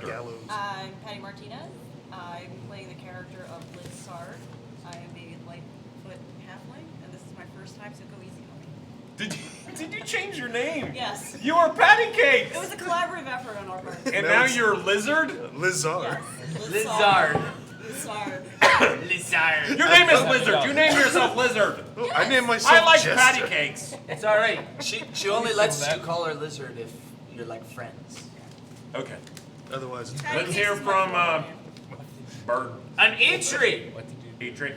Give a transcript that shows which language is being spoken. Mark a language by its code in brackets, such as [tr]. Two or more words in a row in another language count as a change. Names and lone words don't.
[en] gallows. I'm Patty Martinez. I'm playing the character of Lys Sard. I am a Lightfoot halfling, and this is my first time, so go easy on me. Did you change your name? Yes. You are Patty Cakes. It was a collaborative effort on our part. And now you're Lizard? Lys Sard. Yes. Lys Sard. Lys Sard. Lys Sard. Your name is Lizard. You name yourself Lizard. Oh, I named myself I like Jester. Patty Cakes. It's all right. She only lets you call her lizard if you're like friends. Okay. Otherwise, it's Let's hear from Bird. An Atri. What did you do? Atri.